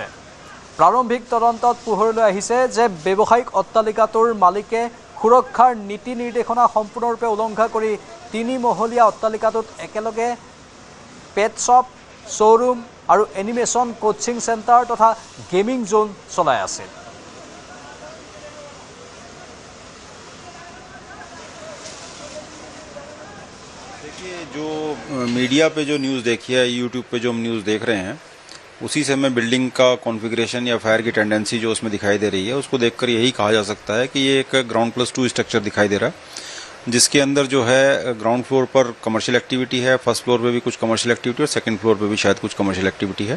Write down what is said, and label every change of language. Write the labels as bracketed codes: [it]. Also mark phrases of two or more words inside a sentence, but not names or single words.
[as] প্ৰাৰম্ভিক তদন্তত পোহৰলৈ আহিছে যে ব্যৱসায়িক অট্টালিকাটোৰ মালিকে সুৰক্ষাৰ নীতি নিৰ্দেশনা সম্পূৰ্ণৰূপে উলংঘা কৰি 3 মহলীয়া অট্টালিকাটোত একেলগে [en] pet shop, [as] শ্ব'ৰুম আৰু [en] animation coaching center [as] তথা [en] gaming zone [as] চলাই আছিল। [hi] देखिए, जो मीडिया पे जो न्यूज़ देखी है, यूट्यूब पे जो हम न्यूज़ देख रहे हैं, उसी से हमें बिल्डिंग का कॉन्फ़िगरेशन या फायर की टेंडेंसी जो उसमें दिखाई दे रही है, उसको देखकर यही कहा जा सकता है कि ये एक [en] ground+2 structure [hi] दिखाई दे रहा है, जिसके अंदर जो है [en] ground floor [hi] पर [en] commercial activity [hi] है, [en] first floor [hi] पे भी कुछ [en] commercial activity [hi] और [en] second floor [hi] पे भी शायद कुछ [en] commercial activity [hi] है।